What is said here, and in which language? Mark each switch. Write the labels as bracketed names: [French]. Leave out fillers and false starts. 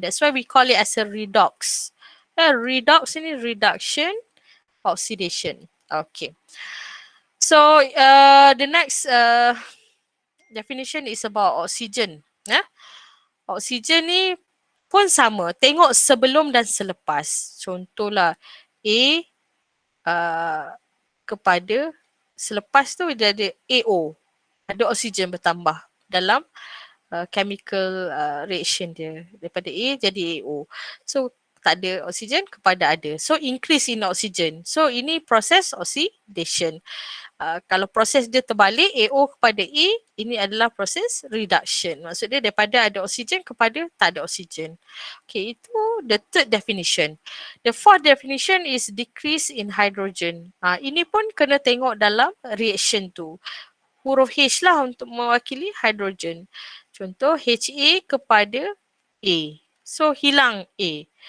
[English] That's why we call it as a redox. Redox ini reduction, oxidation. Okay. So the next definition is about oxygen. [Malay] Oksigen ni pun sama. Tengok sebelum dan selepas. Contohlah A kepada selepas tu dia ada AO. Ada oksigen bertambah dalam chemical reaction dia. Daripada A jadi AO. So tak ada oksigen kepada ada. [English] So increase in oxygen. So [Malay] ini proses [English] oxidation. [Malay] Kalau proses dia terbalik AO kepada A, ini adalah proses reduction. Maksud dia daripada ada oksigen kepada tak ada oksigen. [English] Okay, itu the third definition. The fourth definition is decrease in hydrogen. [Malay] Ini pun kena tengok dalam reaction tu. Huruf H lah untuk mewakili hydrogen. Contoh HA kepada A. So hilang A.